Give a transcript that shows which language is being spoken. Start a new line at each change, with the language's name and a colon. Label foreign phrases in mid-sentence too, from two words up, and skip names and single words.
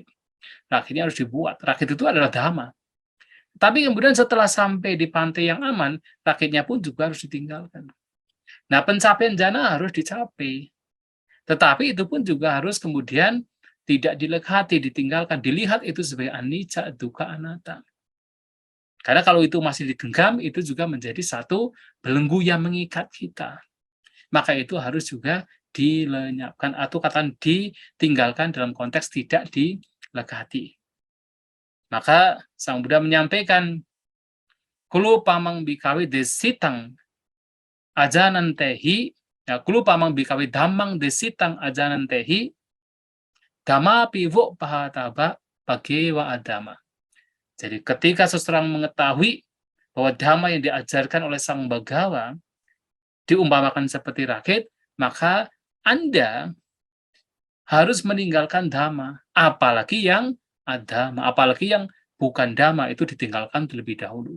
Indonesian: Rakitnya harus dibuat. Rakit itu adalah dhamma. Tapi kemudian setelah sampai di pantai yang aman, rakitnya pun juga harus ditinggalkan. Nah, pencapaian jhana harus dicapai. Tetapi itu pun juga harus kemudian tidak dilekati, ditinggalkan, dilihat itu sebagai
Pali: anicca, dukkha, anatta.
Indonesian: Karena kalau itu masih digenggam, itu juga menjadi satu belenggu yang mengikat kita. Maka itu harus juga dilenyapkan, atau katakan ditinggalkan dalam konteks tidak dilekati.
Pali: Maka Sang Buddha menyampaikan, kulu pamang bikawe desitang ajanantehi, kulu pamang bikawe dhammang desitang ajanantehi, dhamma pivo pahataba bagewa adama.
Indonesian: Jadi ketika seseorang mengetahui bahwa dhamma yang diajarkan oleh Sang Bagawa diumpamakan seperti rakit, maka Anda harus meninggalkan dhamma, apalagi yang adhamma, apalagi yang bukan dhamma, itu ditinggalkan terlebih dahulu.